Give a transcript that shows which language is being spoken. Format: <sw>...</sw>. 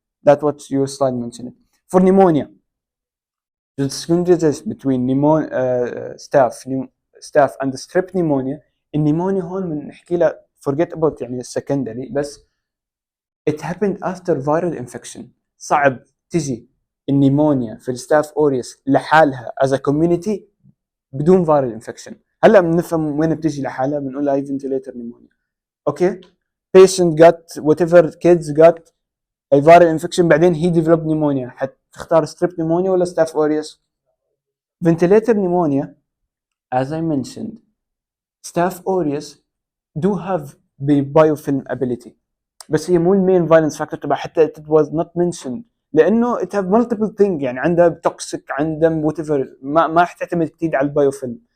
<en>That's what your slide mentioned. For pneumonia, the distinguishes between staph and strep pneumonia.</en> <ar>النيمونيا هون بنحكي لها</ar> <en>forget about</en> <ar>يعني</ar> <en>secondary,</en> <ar>بس</ar> <en>it happened after viral infection.</en> <ar>صعب تجي النيمونيا في الستاف اوريوس لحالها</ar> <en>as a community</en> <ar>بدون</ar> <en>viral infection.</en> <ar>هلا بنفهم وين بتجي لحالها, بنقول هاي ventilator pneumonia. اوكي.</ar> <en>patient got whatever kids got a viral infection</en> <ar>بعدين</ar> <en>he developed pneumonia,</en> <ar>حتختار</ar> <en>strep pneumonia</en> <ar>ولا</ar> <en>staph aureus؟ ventilator pneumonia, as I mentioned, staph aureus do have the biofilm ability,</en> <ar>بس هي مو المين فايلنس فاكتور تبع, حتى</ar> <en>it was not mentioned</en> <ar>لانه</ar> <en>it have multiple thing,</en> <ar>يعني عندها توكسيك, عندها</ar> <en>whatever,</en> <ar>ما حتعتمد كثير على البايوفيلم.</ar>